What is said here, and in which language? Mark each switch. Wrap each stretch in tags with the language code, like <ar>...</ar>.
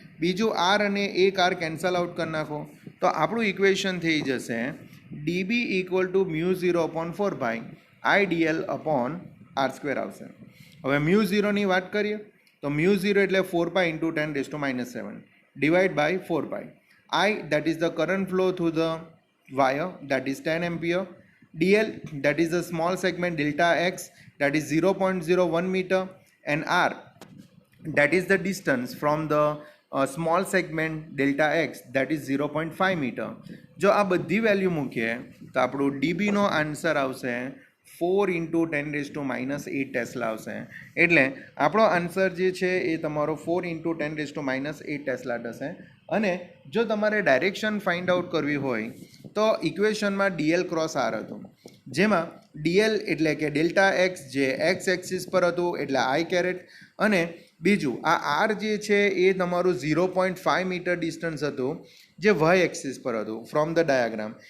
<gu>બીજું આર અને એક આર કેન્સલ આઉટ કરી નાખો તો આપણું ઇક્વેશન થઈ જશે dB equal to mu 0/4 pi I dl upon R square આવશે. હવે મ્યુ 0ની વાત કરીએ તો મ્યુ 0 એટલે 4 પાઈ into 10⁻⁷ divide by 4 pi.</gu> <en>I, that is the current flow through the wire, that is 10 ampere. DL, that is the small segment delta x, that is 0.01 meter, and R, that is the distance from the small segment delta x, that is 0.5 meter.</en> <gu>જો આ બધી value મૂકીએ તો આપણું ડીબીનો answer આવશે 4 into 10⁻⁸ tesla આવશે. એટલે આપણો આન્સર જે છે એ તમારો 4 ઇન્ટુ 10⁻⁸ ટેસ્લા થશે. અને જો તમારે ડાયરેક્શન ફાઇન્ડ આઉટ કરવી હોય તો ઇક્વેશનમાં ડીએલ ક્રોસ આર હતું, જેમાં ડીએલ એટલે કે ડેલ્ટા એક્સ જે એક્સ એક્સિસ પર હતું એટલે આઈ કેરેટ, અને બીજું આ આર જે છે એ તમારું 0.5 મીટર ડિસ્ટન્સ હતું જે વાય એક્સિસ પર હતું ફ્રોમ ધ ડાયાગ્રામ.</gu>